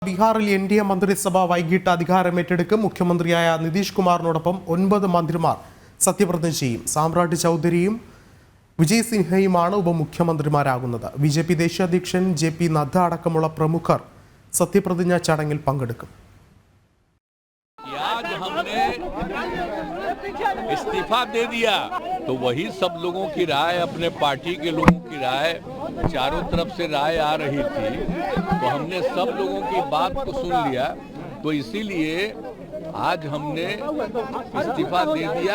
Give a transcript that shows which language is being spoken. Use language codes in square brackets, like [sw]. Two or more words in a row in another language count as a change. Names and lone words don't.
[ml] ബീഹാറിൽ എൻഡിഎ മന്ത്രിസഭ വൈകിട്ട് അധികാരമേറ്റെടുക്കും. മുഖ്യമന്ത്രിയായ നിതീഷ് കുമാറിനോടൊപ്പം 9 മന്ത്രിമാർ സത്യപ്രതിജ്ഞ ചെയ്യും. സാമ്രാട്ട് ചൗധരിയും വിജയ് സിൻഹയുമാണ് ഉപമുഖ്യമന്ത്രിമാരാകുന്നത്. ബിജെപി ദേശീയ അധ്യക്ഷൻ JP നദ്ദ അടക്കമുള്ള പ്രമുഖർ സത്യപ്രതിജ്ഞാ ചടങ്ങിൽ പങ്കെടുക്കും. [hi] इस्तीफा दे दिया तो वही सब लोगों की राय, अपने पार्टी के लोगों की राय, चारों तरफ से राय आ रही थी, तो हमने सब लोगों की बात को सुन लिया। तो इसीलिए आज हमने इस्तीफा दे दिया।